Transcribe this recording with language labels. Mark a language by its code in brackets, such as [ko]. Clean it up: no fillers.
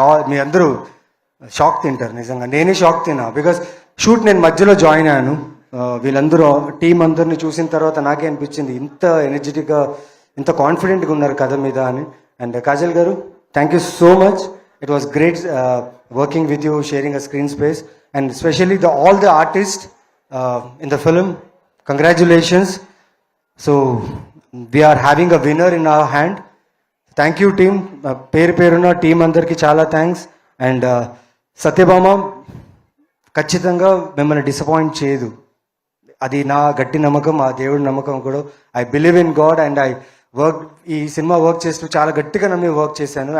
[te] మీ అందరూ షాక్ తింటారు. నిజంగా నేనే షాక్ తిన్నా, బికాస్ షూట్ నేను మధ్యలో జాయిన్ అయ్యాను. వీళ్ళందరూ టీం అందరిని చూసిన తర్వాత నాకే అనిపించింది ఇంత ఎనర్జెటిక్గా, ఇంత కాన్ఫిడెంట్గా ఉన్నారు కథ మీద అని. [en] And Kajal గారు, thank you so much. It was great working with you, sharing a screen space, and especially all the artists in the film. Congratulations. So we are having a winner in our hand. Thank you team. [te] Peruna team andarki chala thanks. And Satyabama ఖచ్చితంగా మిమ్మల్ని disappoint చేయదు. అది నా గట్టి నమ్మకం, ఆ దేవుడి నమ్మకం కూడా. [en] I believe in God and I work, [te] ఈ సినిమా వర్క్ చేస్తూ చాలా గట్టిగా నమ్మి వర్క్ చేశాను.